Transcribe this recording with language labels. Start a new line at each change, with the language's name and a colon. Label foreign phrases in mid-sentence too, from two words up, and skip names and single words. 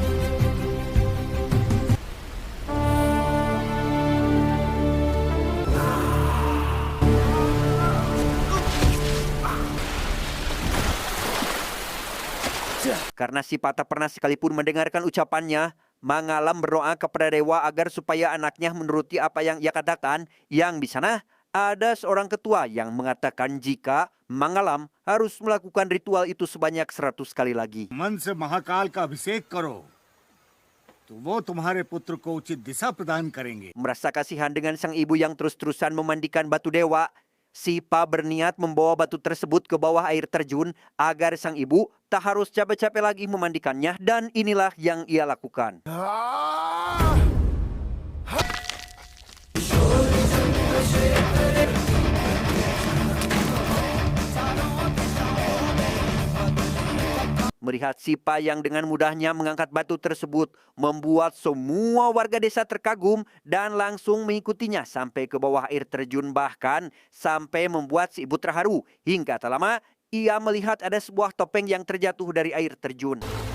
Indonesian: Karena Sipa tak pernah sekalipun mendengarkan ucapannya, Mangalam berdoa kepada dewa agar supaya anaknya menuruti apa yang ia katakan. Yang di sana ada seorang ketua yang mengatakan jika Mangalam harus melakukan ritual itu sebanyak 100 kali lagi.
Hindi: मन से महाकाल का अभिषेक करो तो वो तुम्हारे पुत्र को उचित दिशा प्रदान करेंगे।
Indonesian: Merasa kasihan dengan sang ibu yang terus-terusan memandikan batu dewa, Sipa berniat membawa batu tersebut ke bawah air terjun agar sang ibu tak harus capek-capek lagi memandikannya, dan inilah yang ia lakukan. Melihat Sipa yang dengan mudahnya mengangkat batu tersebut membuat semua warga desa terkagum dan langsung mengikutinya sampai ke bawah air terjun, bahkan sampai membuat si ibu terharu hingga tak lama ia melihat ada sebuah topeng yang terjatuh dari air terjun.